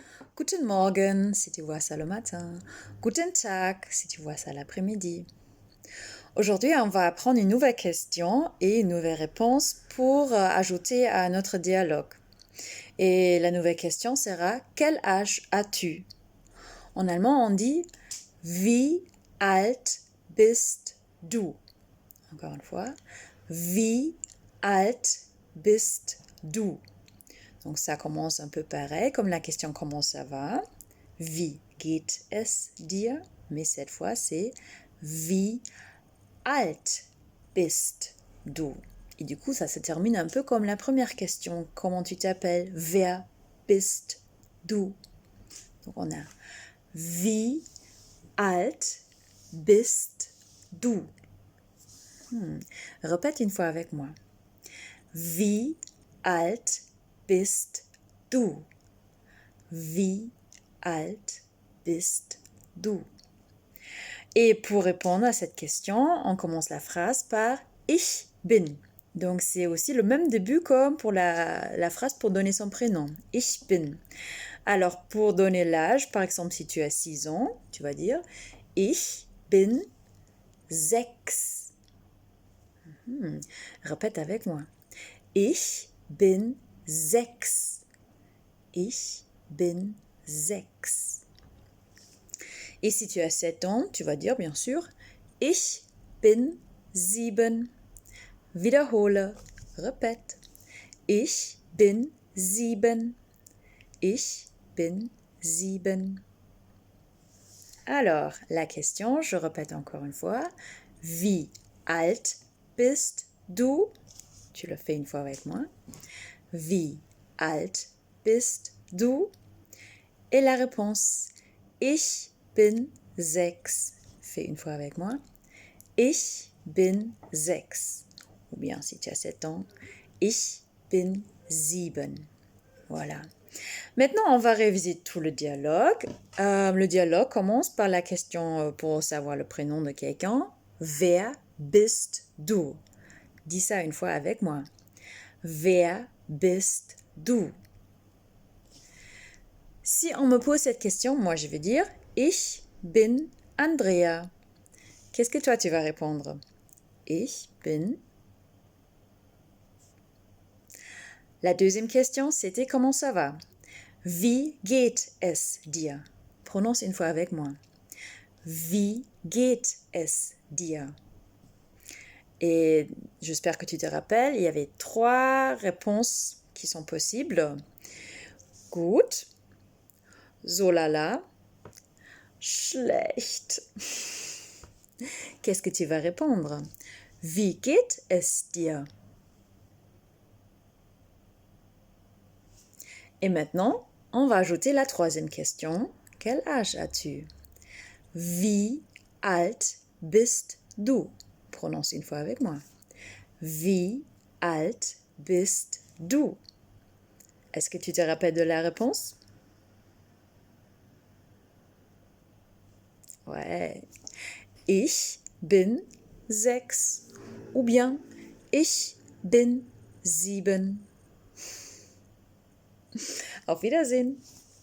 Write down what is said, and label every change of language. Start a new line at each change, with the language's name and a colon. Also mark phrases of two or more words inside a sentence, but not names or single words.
German: Guten Morgen
French: si tu vois ça le matin.
German: Guten Tag
French: si tu vois ça l'après-midi. Aujourd'hui, on va apprendre une nouvelle question et une nouvelle réponse pour ajouter à notre dialogue. Et la nouvelle question sera: quel âge as-tu? En allemand, on dit
German: Wie alt bist du?
French: Encore une fois,
German: Wie alt bist du?
French: Donc ça commence un peu pareil, comme la question comment ça va.
German: Wie geht es dir?
French: Mais cette fois c'est
German: Wie alt bist du?
French: Et du coup ça se termine un peu comme la première question. Comment tu t'appelles?
German: Wer bist du?
French: Donc on a
German: Wie alt bist du?
French: Répète une fois avec moi.
German: Wie alt bist du? Wie alt bist du?
French: Et pour répondre à cette question, on commence la phrase par
German: Ich bin.
French: Donc c'est aussi le même début comme pour la phrase pour donner son prénom.
German: Ich bin.
French: Alors pour donner l'âge, par exemple si tu as 6 ans, tu vas dire
German: Ich bin 6.
French: Répète avec moi.
German: Ich bin 6. Ich bin 6.
French: Et si tu as 7 ans, tu vas dire bien sûr
German: Ich bin 7. Wiederhole, répète. Ich bin 7. Ich bin 7.
French: Alors, la question, je répète encore une fois.
German: Wie alt bist du?
French: Tu le fais une fois avec moi.
German: Wie alt bist du?
French: Et la réponse,
German: Ich bin 6.
French: Fais une fois avec moi.
German: Ich bin 6.
French: Ou bien si tu as 7 ans,
German: Ich bin 7.
French: Voilà. Maintenant, on va réviser tout le dialogue. Le dialogue commence par la question pour savoir le prénom de quelqu'un.
German: Wer bist du?
French: Dis ça une fois avec moi.
German: Wer bist du?
French: Si on me pose cette question, moi je vais dire
German: Ich bin Andrea.
French: Qu'est-ce que toi tu vas répondre?
German: Ich bin.
French: La deuxième question, c'était comment ça va?
German: Wie geht es dir?
French: Prononce une fois avec moi.
German: Wie geht es dir?
French: Et j'espère que tu te rappelles, il y avait 3 réponses qui sont possibles.
German: Gut, so lala, schlecht.
French: Qu'est-ce que tu vas répondre?
German: Wie geht es dir?
French: Et maintenant, on va ajouter la troisième question. Quel âge as-tu?
German: Wie alt bist du?
French: Prononce une fois avec moi.
German: Wie alt bist du?
French: Est-ce que tu te rappelles de la réponse? Ouais.
German: Ich bin 6.
French: Ou bien
German: Ich bin 7. Auf Wiedersehen.